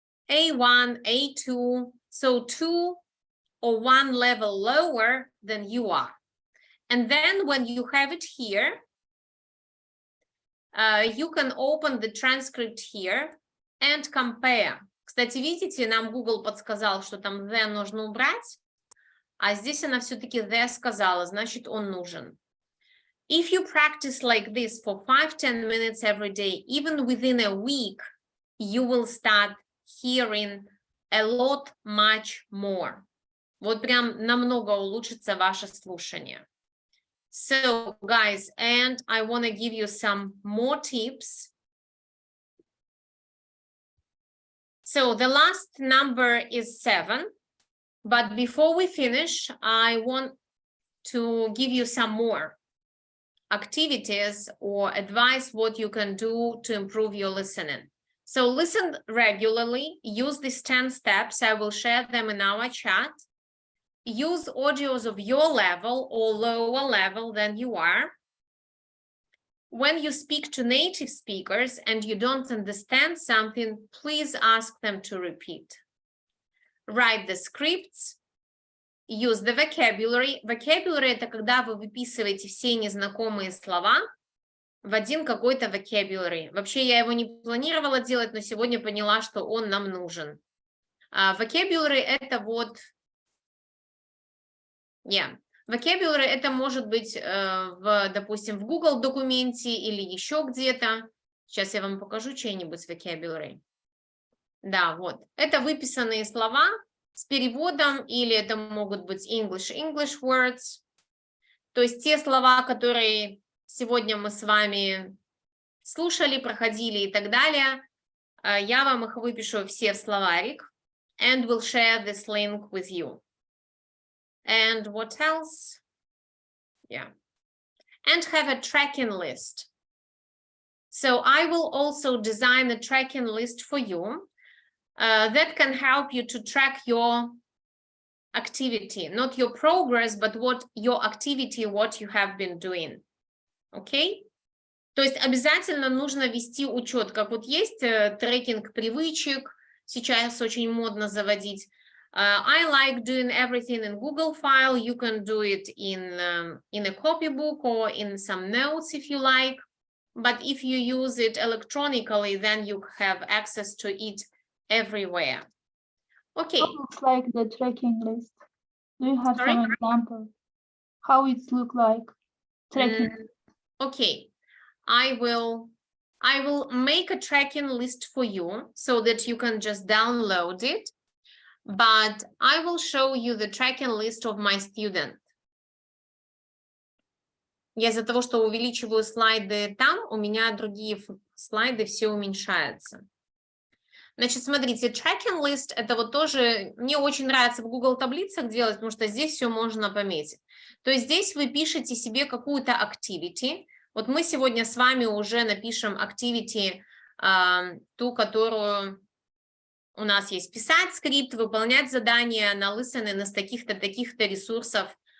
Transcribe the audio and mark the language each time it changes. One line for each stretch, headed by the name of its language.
English: A1, A2, so 2 or 1 level lower than you are. And then when you have it here, you can open the transcript here and compare.
Russian: Кстати, видите, нам Google подсказал, что там the нужно убрать, а здесь она все-таки the сказала, значит, он нужен.
English: If you practice like this for 5-10 minutes every day, even within a week, you will start hearing a lot much more.
Russian: Вот прям намного улучшится ваше слушание.
English: So, guys, and I want to give you some more tips. So the last number is 7, but before we finish, I want to give you some more activities or advice what you can do to improve your listening. So listen regularly, use these 10 steps. I will share them in our chat. Use audios of your level or lower level than you are. When you speak to native speakers and you don't understand something, please ask them to repeat. Write the scripts. Use the vocabulary.
Russian: Vocabulary – это когда вы выписываете все незнакомые слова в один какой-то vocabulary. Вообще я его не планировала делать, но сегодня поняла, что он нам нужен. Vocabulary – это вот… Vocabulary – это может быть, допустим, в Google документе или еще где-то. Сейчас я вам покажу чей-нибудь vocabulary. Да, вот. Это выписанные слова с переводом, или это могут быть English words. То есть те слова, которые сегодня мы с вами слушали, проходили и так далее, я вам их выпишу все в словарик
English: and will share this link with you. And what else? Yeah. And have a tracking list. So I will also design a tracking list for you that can help you to track your activity, not your progress, but what your activity, what you have been doing. Okay?
Russian: То есть обязательно нужно вести учет, как вот есть трекинг привычек, сейчас очень модно заводить.
English: I like doing everything in Google file. You can do it in a copybook or in some notes if you like. But if you use it electronically, then you have access to it everywhere. Okay. How looks like the tracking list? Do you have Sorry? some example? How it look like tracking? Okay. I will make a tracking list for you so that you can just download it. But I will show you the tracking list of my student.
Russian: Я из-за того, что увеличиваю слайды там, у меня другие слайды все уменьшаются. Значит, смотрите, tracking list, это вот тоже, мне очень нравится в Google таблицах делать, потому что здесь все можно пометить. То есть здесь вы пишете себе какую-то activity. Вот мы сегодня с вами уже напишем activity, ту, которую у нас есть писать скрипт, выполнять задания на listening из таких-то, таких-то ресурсов.